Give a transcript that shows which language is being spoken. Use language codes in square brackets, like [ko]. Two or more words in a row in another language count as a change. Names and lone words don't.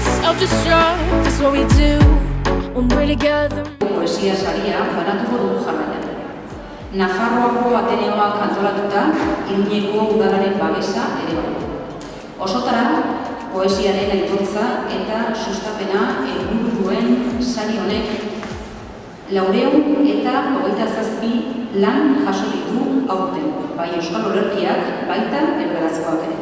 [en] self-destruct is what we do when we're together. [eu] Poesia saria banatuko dugu jarraian. Nafarroako Ateneoak antolatuta, Iruñeko udalaren babesa ere bai. Osotara, poesiaren aitortza eta sustapena helburu duen sari honek 400 eta 27 lan jaso ditu aurten, bai euskal olerkiak, baita erdarazkoak ere.